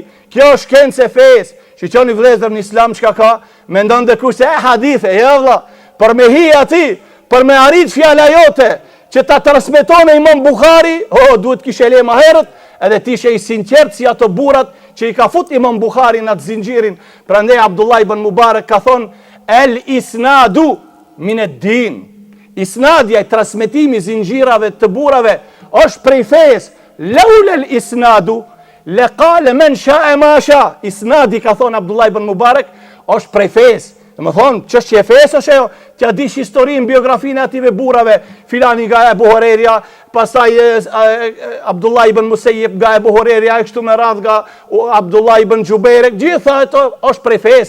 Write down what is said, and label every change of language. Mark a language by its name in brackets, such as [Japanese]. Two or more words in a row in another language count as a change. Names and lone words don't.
[Albanian] Kjo është shkencë e fesë. Shiqoni vëllezër në Islam çka ka, mendon dikush se hadithe, jo vëlla, për me hi aty, për me arrit fjala jote, që ta transmeton Imam Buhari, duhet kishe le më herët, edhe ti ishe i sinqert si ato burrat që i ka fut Imam Buhari në atë zinxhirin. Prandaj Abdullah ibn Mubarak ka thonë [Arabic] الإسناد من الدين. [Albanian] Isnadja, transmetimi zinxhirave të burrave është prej fesë. [Arabic] لولا الإسناد لقال من شاء ما شاء. [Albanian] Isnadi, ka thonë Abdullah ibn Mubarak, është prej fesë. Më thonë, çështja e fesë është ajo, t'ja dish historinë, biografinë ative burrave, filani nga Ebu Hurajra, pastaj Abdullah ibn Musayyib nga Ebu Hurajra, kështu me radhë nga Abdullah ibn Jubair, gjitha ato është prej fesë.